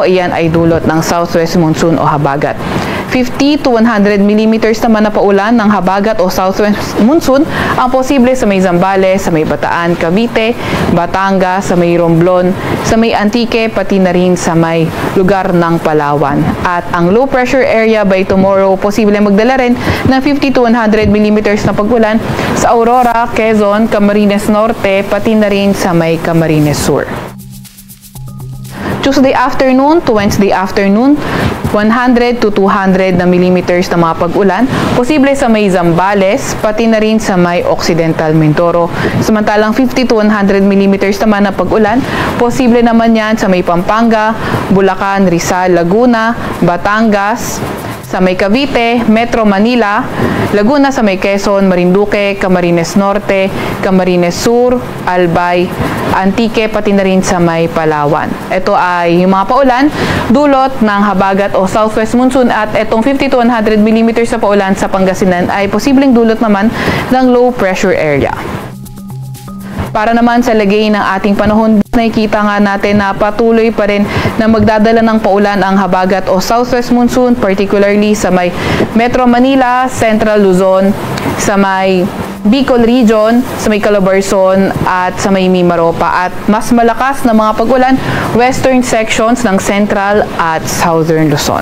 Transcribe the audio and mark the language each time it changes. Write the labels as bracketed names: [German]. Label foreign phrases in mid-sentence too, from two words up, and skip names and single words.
[Filipino] Iyan ay dulot ng [English] southwest monsoon [Filipino] o habagat. [English] 50 to 100 millimeters [Filipino] naman na paulan ng habagat o [English] southwest monsoon [Filipino] ang posible sa may Zambales, sa may Bataan, Cavite, Batangas, sa may Romblon, sa may Antique, pati na rin sa may lugar ng Palawan. [English] At ang low pressure area by tomorrow, [Filipino] posible magdala rin ng [English] 50 to 100 millimeters [Filipino] na pag-ulan sa Aurora, Quezon, Camarines Norte, pati na rin sa may Camarines Sur. [English] Tuesday afternoon to Wednesday afternoon, [Filipino] 100 to 200 na millimeters na mga pag-ulan, posible sa may Zambales, pati na rin sa may Occidental Mindoro. Samantalang [English] 50 to 100 millimeters [Filipino] naman na pag-ulan, posible naman yan sa may Pampanga, Bulacan, Rizal, Laguna, Batangas, sa may Cavite, Metro Manila, Laguna sa may Quezon, Marinduque, Camarines Norte, Camarines Sur, Albay, Antique, pati na rin sa may Palawan. Ito ay yung mga paulan, dulot ng habagat o [English] southwest monsoon [Filipino] at itong [English] 50 to 100 millimeters [Filipino] na paulan sa Pangasinan ay posibleng dulot naman ng [English] low pressure area. [Filipino] Para naman sa lagay ng ating panahon, nakikita nga natin na patuloy pa rin na magdadala ng paulan ang habagat o [English] southwest monsoon, [Filipino] particularly sa may Metro Manila, Central Luzon, sa may Bicol Region, sa may Calabarzon at sa may Mimaropa, at mas malakas na mga pag-ulan [English] western sections [Filipino] ng Central at Southern Luzon.